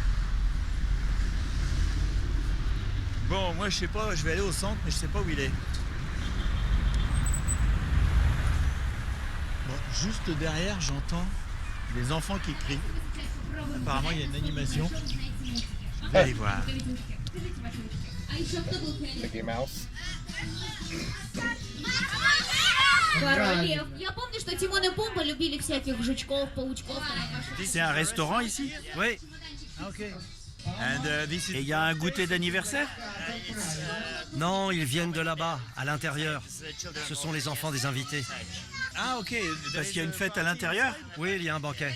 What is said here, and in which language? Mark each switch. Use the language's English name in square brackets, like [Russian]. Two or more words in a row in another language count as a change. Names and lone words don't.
[French] Bon, moi je sais pas, je vais aller au centre, mais je sais pas où il est. Bon, juste derrière, j'entends des enfants qui crient. Apparemment, il y a une animation. Je vais aller voir. Mickey Mouse. [Russian] Королев. Я помню, что Тимон и Пумба любили всяких жучков, паучков. [French] C'est un restaurant ici? Oui. Ok. Et il y a un goûter d'anniversaire? Non, ils viennent de là-bas, à l'intérieur. Ce sont les enfants des invités. Ah ok, parce qu'il y a une fête à l'intérieur? Oui, il y a un banquet.